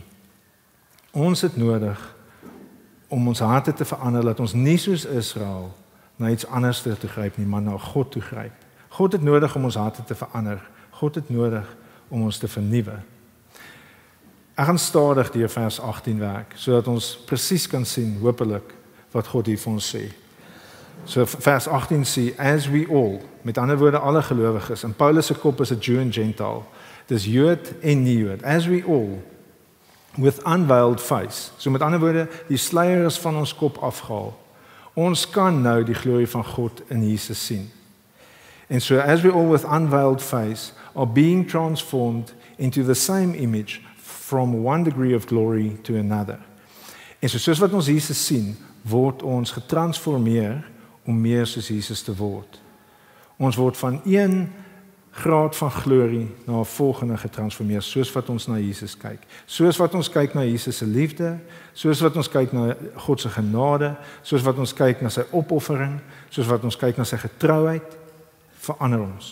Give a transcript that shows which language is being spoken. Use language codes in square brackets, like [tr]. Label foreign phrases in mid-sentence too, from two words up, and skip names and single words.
[af] Ons het nodig om ons harte te verander, dat ons nie soos Israel na iets anders te gryp nie, maar na God toe gryp. God het nodig om ons harte te verander. God het nodig om ons te vernuwe. Ek gaan stadig deur vers 18 werk, sodat ons presies kan sien, hopelik, wat God hier vir ons sê. So vers 18 sê, [en] as we all, [af] met ander woorde alle gelowiges, en Paulus se kop is 'n Jew en Gentile, dis Jood en nie Jood, [en] as we all, with unveiled face, [af] so met ander woorde, die sluier is van ons kop afgehaal. Ons kan nou die glorie van God in Jesus sien. [en] And so as we all with unveiled face are being transformed into the same image from one degree of glory to another. [af] En so soos wat ons Jesus sien, word ons getransformeer om meer soos Jesus te word. Ons word van een graad van glorie na 'n volgende getransformeer, soos wat ons na Jesus kyk. Soos wat ons kyk na Jesus se liefde, soos wat ons kyk na God se genade, soos wat ons kyk na sy opoffering, soos wat ons kyk na sy getrouheid, verander ons.